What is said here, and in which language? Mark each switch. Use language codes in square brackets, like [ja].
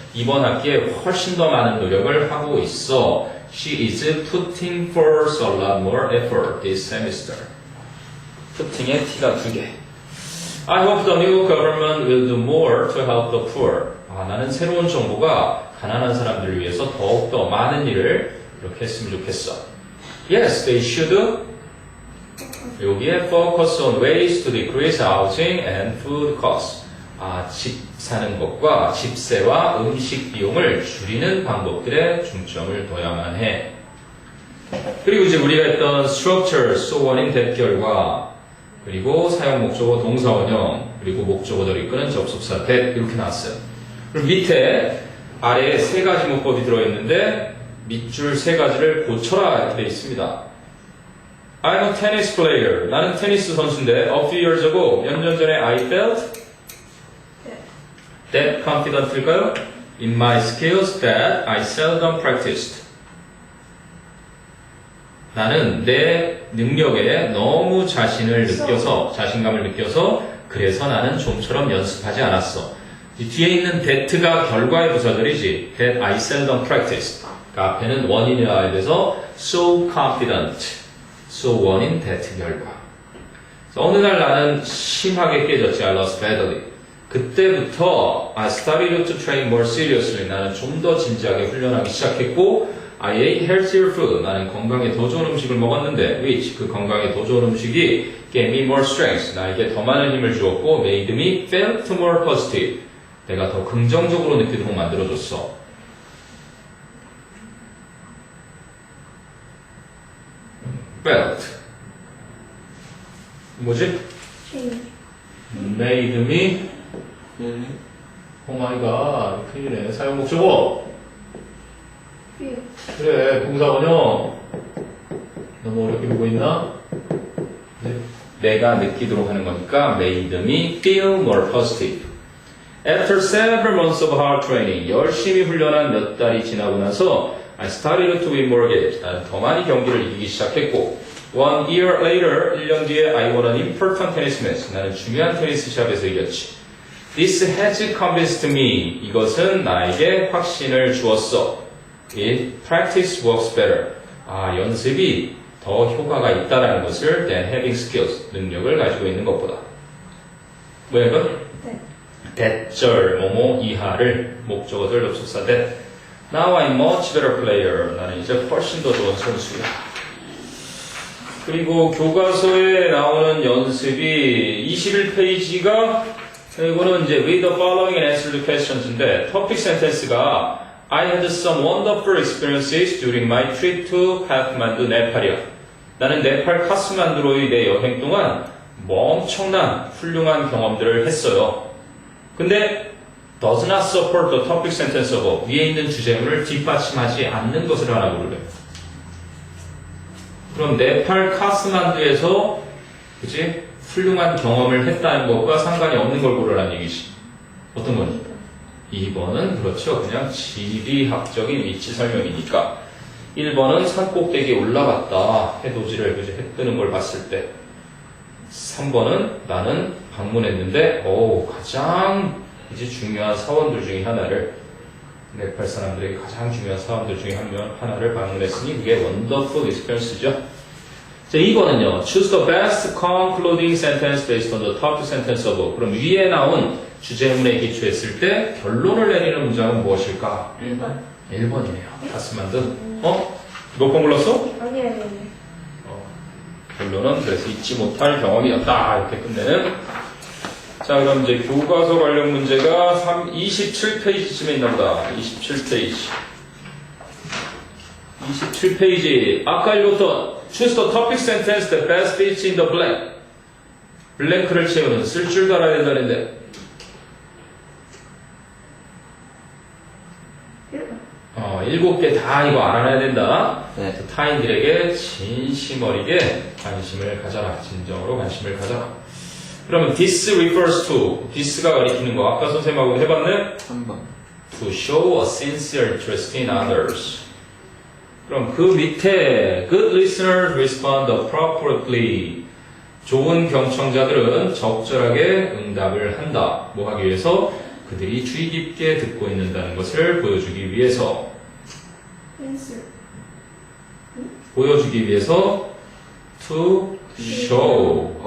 [ko] 이번 학기에 훨씬 더 많은 노력을 하고 있어. [en] She is putting forth a lot more effort this semester. [ko] putting에 t가 두 개. [en] I hope the new government will do more to help the poor. [ko] 나는 새로운 정부가 가난한 사람들을 위해서 더욱더 많은 일을 이렇게 했으면 좋겠어. [en] Yes, they should. 여기에 focus on ways to decrease housing and food costs. [ko] 집 사는 것과 집세와 음식 비용을 줄이는 방법들에 중점을 둬야만 해. 그리고 이제 우리가 했던 structure, so on인 대결과 그리고 사용 목적어 동사 원형 그리고 목적어를 이끄는 접속사 that 이렇게 나왔어요. 그럼 밑에 아래에 세 가지 문법이 들어있는데 밑줄 세 가지를 고쳐라 이렇게 되어 있습니다. [en] I'm a tennis player. [ko] 나는 테니스 선수인데 [en] a few years ago [ko] 몇 년 전에 [en] I felt that confident일까요? In my skills that I seldom practiced. [ko] 나는 내 능력에 너무 자신감을 느껴서 그래서 나는 좀처럼 연습하지 않았어. 이 뒤에 있는 that가 결과의 부사들이지. [en] That I seldom practiced. [ko] 그러니까 앞에는 원인이라고 해서 [en] so confident. [ko] So 원인 that 결과. 어느 날 나는 심하게 깨졌지. [en] I lost badly. [ko] 그때부터 [en] I started to train more seriously. [ko] 나는 좀 더 진지하게 훈련하기 시작했고 [en] I ate healthier food. [ko] 나는 건강에 더 좋은 음식을 먹었는데 which 그 건강에 더 좋은 음식이 [en] gave me more strength. [ko] 나에게 더 많은 힘을 주었고 [en] made me felt more positive. [ko] 내가 더 긍정적으로 느끼도록 만들어줬어. felt 뭐지? made me [en] 오 마이 갓 [ko] 큰일이네. 사용 목적어 그래 동사 원형 너무 어렵게 보고 있나? 네. 내가 느끼도록 하는 거니까 [en] made me feel more positive. After several months of hard training [ko] 열심히 훈련한 몇 달이 지나고 나서 [en] I started to win more games. [ko] 나는 더 많이 경기를 이기기 시작했고 [en] 1 year later, [ko] 1년 뒤에 [en] I won an important tennis match. [ko] 나는 중요한 테니스 샵에서 이겼지. [en] This has convinced me. [ko] 이것은 나에게 확신을 주었어. [en] It practice works better. [ko] 연습이 더 효과가 있다는 것을 [en] than having skills. [ko] 능력을 가지고 있는 것보다. 뭐야 이건? 네. 대절, 뭐뭐 이하를 목적어들 접속사 that. [en] Now I'm much better player. [ko] 나는 이제 훨씬 더 좋은 선수야. 그리고 교과서에 나오는 연습이 21페이지가 이거는 이제 [en] read the following and answer the questions [ko] 인데 topic sentence가 [en] I had some wonderful experiences during my trip to Kathmandu, [ko] 네팔이야. 나는 네팔 카스만두로의 내 여행 동안 뭐 엄청난 훌륭한 경험들을 했어요. 근데 [en] does not support the topic sentence of [ko] 위에 있는 주제문을 뒷받침하지 않는 것을 하나 고르래. 그럼 네팔 카스만두에서 그치? 훌륭한 경험을 했다는 것과 상관이 없는 걸 고르라는 얘기지. 어떤 거니? 2번은 그렇죠. 그냥 지리학적인 위치 설명이니까. 1번은 산 꼭대기에 올라갔다. 해돋이를 그치? 해 뜨는 걸 봤을 때. 3번은 나는 방문했는데 가장 이제 중요한 사원들 중에 하나를 네팔 사람들에게 가장 중요한 사람들 중에 하나를 방문했으니 그게 [en] wonderful experience [ko] 죠. 자, 2번은요. [en] Choose the best concluding sentence based on the top sentence of. [ko] 그럼 위에 나온 주제문에 기초했을 때 결론을 내리는 문장은 무엇일까? 1번. 1번이네요. 가스만두. 몇 번 골랐어? 아니에요. 결론은 그래서 잊지 못할 경험이었다. 이렇게 끝내는. 자, 그럼 이제 교과서 관련 문제가 27페이지쯤에 있나 보다. 27페이지. 27페이지. 아까 읽었던 [en] Choose the topic sentence that best fits in the blank. [ko] 블랭크를 채우는 쓸 줄 알아야 된다는데. 1번. 7개 다 이거 알아놔야 된다. 네. 타인들에게 진심 어리게 관심을 가져라. 진정으로 관심을 가져라. 그러면 [en] this refers to, [ko] this가 가리키는 거 아까 선생님하고 해봤네? 3번. [en] To show a sincere interest in others. [ko] 그럼 그 밑에 [en] good listeners respond appropriately. [ko] 좋은 경청자들은 적절하게 응답을 한다. 뭐 하기 위해서? 그들이 주의 깊게 듣고 있는다는 것을 보여주기 위해서. 펜슬. 보여주기 위해서 [en] to show